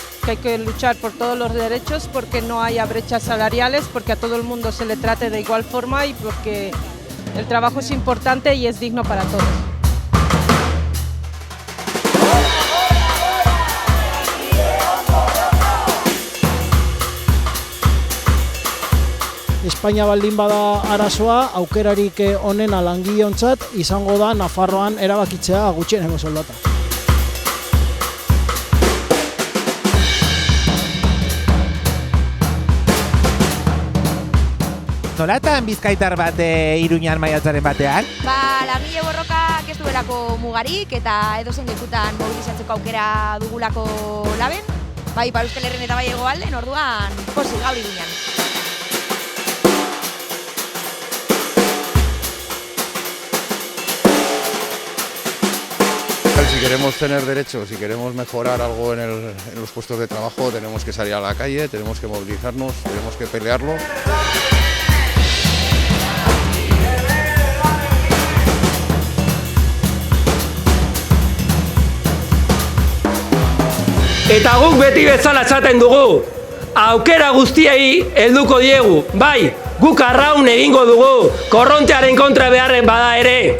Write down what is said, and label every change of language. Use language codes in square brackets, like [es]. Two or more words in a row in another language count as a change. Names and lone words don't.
[es] que hay que luchar por todos los derechos, porque no haya brechas salariales, porque a todo el mundo se le trate de igual forma y porque el trabajo es importante y es digno para todos. [eu] Espainia baldin bada arazoa, aukerarik onena langileontzat izango da Nafarroan erabakitzea gutxieneko soldata. Nolatan bizkaitar bat Iruñan maiatzaren batean? Langile borrokak ez duelako mugarik eta edozein lekutan mobilizatzeko aukera dugulako laben. Bai, Euskal Herrian eta bai hegoalden, orduan pozik gaur Iruñan. [es] Si queremos tener derechos, si queremos mejorar algo en los puestos de trabajo, tenemos que salir a la calle, tenemos que movilizarnos, tenemos que pelearlo. [eu] Eta guk beti bezala esaten dugu, aukera guztiei helduko diegu, bai, guk arraun egingo dugu, korrontearen kontra beharren bada ere.